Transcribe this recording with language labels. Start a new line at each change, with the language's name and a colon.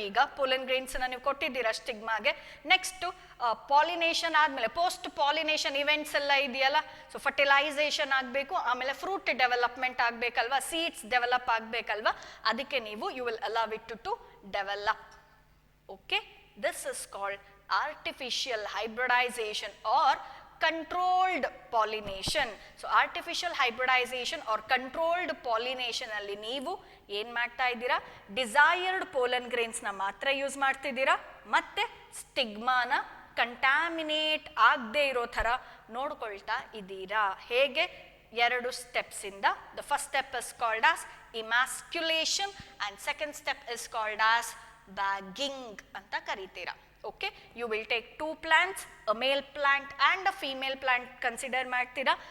Kannada: ಈಗ ಪೋಲನ್ ಗ್ರೇನ್ಸ್ನ ನೀವು ಕೊಟ್ಟಿದ್ದೀರಾ ಸ್ಟಿಗ್ಮಾಗೆ. ನೆಕ್ಸ್ಟ್ ಪಾಲಿನೇಷನ್ ಆದಮೇಲೆ ಪೋಸ್ಟ್ ಪಾಲಿನೇಷನ್ ಇವೆಂಟ್ಸ್ ಎಲ್ಲ ಇದೆಯಲ್ಲ, ಸೊ ಫರ್ಟಿಲೈಸೇಷನ್ ಆಗಬೇಕು, ಆಮೇಲೆ ಫ್ರೂಟ್ ಡೆವಲಪ್ಮೆಂಟ್ ಆಗಬೇಕಲ್ವಾ, ಸೀಡ್ಸ್ ಡೆವಲಪ್ ಆಗಬೇಕಲ್ವಾ, ಅದಕ್ಕೆ ನೀವು
English: You will allow it to develop. Okay, this is called artificial hybridization or controlled pollination.
Kannada: So artificial hybridization or controlled pollination ಅಲ್ಲಿ ನೀವು ಏನ್ ಮಾಡ್ತಾ ಇದ್ದೀರಾ, ಡಿಸೈರ್ಡ್ ಪೋಲನ್ ಗ್ರೇನ್ಸ್ ನ ಮಾತ್ರ ಯೂಸ್ ಮಾಡ್ತಿದ್ದೀರಾ, ಮತ್ತೆ ಸ್ಟಿಗ್ಮಾನ ಕಂಟ್ಯಾಮಿನೇಟ್ ಆಗದೆ ಇರೋ ತರ ನೋಡ್ಕೊಳ್ತಾ ಇದ್ದೀರಾ. ಹೇಗೆ?
English: 2 steps ಇಂದ. The first step is called as emasculation and second step is called as bagging
Kannada: ಅಂತ ಕರೀತೀರಾ.
English: Okay, you will take 2 plants, a male plant and a female plant consider
Kannada: ಮಾಡ್ತೀರಾ.